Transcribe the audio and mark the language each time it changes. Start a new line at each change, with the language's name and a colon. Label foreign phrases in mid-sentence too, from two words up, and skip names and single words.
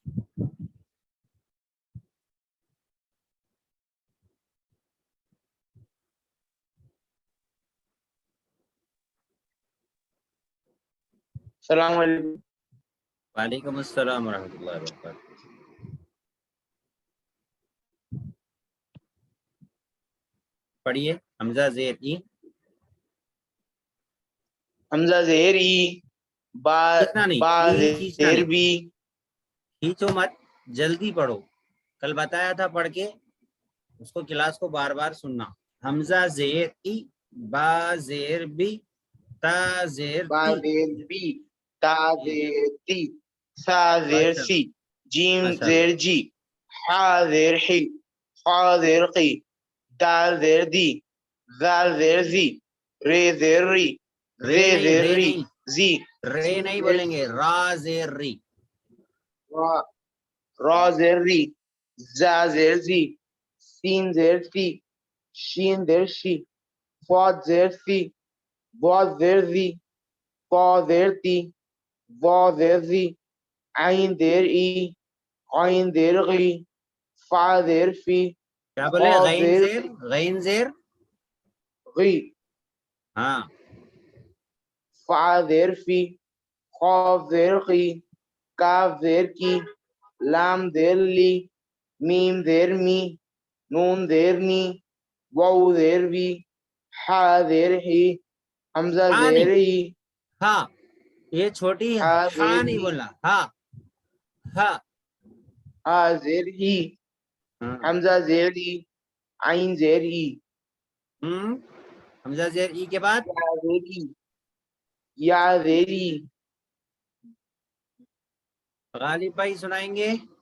Urdu: السلام علیکم. وعلیکم السلام ورحمۃ اللہ وبرکاتہ. پڑھیے. حمزہ زیر ای. حمزہ زیر ای. با کھینچنا نہیں، با ای کھینچنا زیر نہیں. بی. کھینچو مت، جلدی پڑھو. کل بتایا تھا پڑھ کے، اس کو کلاس کو بار بار سننا. حمزہ زیر ای. با زیر بی. تا زیر با تی. زیر بی. تا زیر تی. سا زیر سی. جیم ماشاء زیر اللہ. جی. حا زیر حی. خا زیر قی. دال زیر دی. زال زیر زی. رے زیر ری. رے زے نہیں، زیر رے ری. نہیں، زی. رے نہیں بولیں گے. را زیر ری. را. را زیر ری. زا زیر زی. سین زیر سی. شین زیر شی. فاد زیر سی. واز زیر زی. فا زیر تی. وا زیر زی. عین زیر ای. عین زیر غی. فا زیر فی. کیا بولے؟ خا غین زیر زیر. غین زیر. غی. ہاں. فا زیر فی. قاف زیر قی کاف زیر کی لام زیر لی میم زیر می نون زیر نی واو زیر وی ہا زیر ہی حمزہ ہاں زیر نہیں ہی ہاں یہ چھوٹی ہا ہاں زیر نہیں ہی بولنا ہاں ہاں ہا زیر ہی ہاں حمزہ زیر ہی عین زیر ای حمزہ زیر ای کے بعد یا زیر ای یا زیر ای غالب بھائی سنائیں گے.